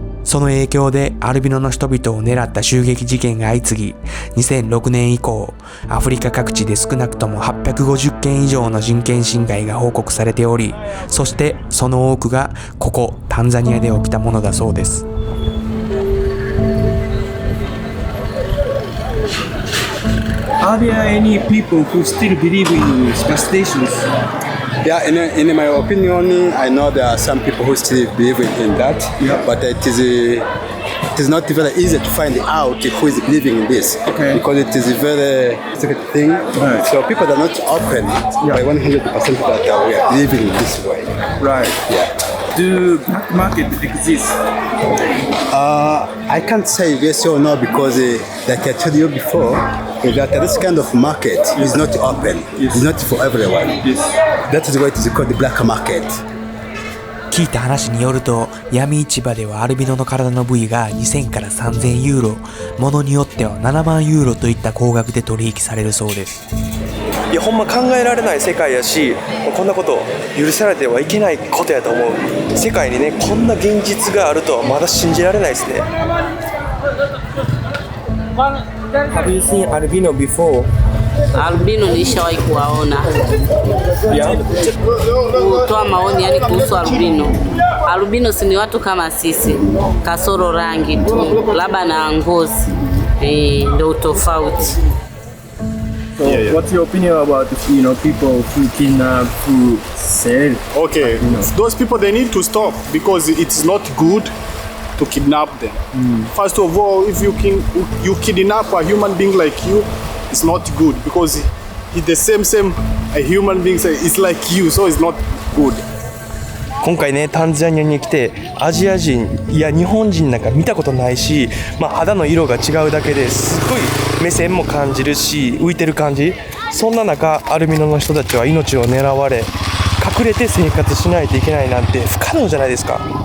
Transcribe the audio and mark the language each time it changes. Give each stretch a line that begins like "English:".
Japanese: その影響でアルビノの人々を狙った襲撃事件が相次ぎ、2006年以降、アフリカ各地で少なくとも850件以上の人権侵害が報告されており、そしてその多くがここタンザニアで起きたものだそうです。
English: Are there any people who still believe in superstitions? Yeah, in my opinion, I know there are some people who still believe in that, but it is not very easy to find out who is believing in this, because it is a very secret thing. Right. So people are not open by 100% that we are believing in this way. Right. Yeah. Do black market exist? I can't say yes or no because, like I told you before, that this kind of market is not open. It's not for everyone. That is why it is called the black market.
Japanese: 聞いた話によると、闇市場ではアルビノの体の部位が2000から3000ユーロ、ものによっては7万ユーロといった高額で取引されるそうです。いや、ほんま考えられない世界やし、こんなこと許されてはいけないことやと思う。世界にね、こんな現実があるとはまだ信じられないですね。
English: Have you seen albino before?
Swahili: Albino nishawahi kuwaona. Kutoa maoni yani kuhusu albino. Albino si ni watu kama sisi, kasoro rangi tu, labda na ngozi. Ndio utofauti.
English: So what's your opinion about people who kidnap, who sell? Okay, those people they need to stop because it's not good to kidnap them. First of all, if you kidnap a human being like you, it's not good because it's the same a human being is like you, so it's not good.
Japanese: 今回ね、タンザニアに来てアジア人いや日本人なんか見たことないし、肌の色が違うだけですごい目線も感じるし、浮いてる感じ。そんな中アルビノの人たちは命を狙われ、隠れて生活しないといけないなんて不可能じゃないですか。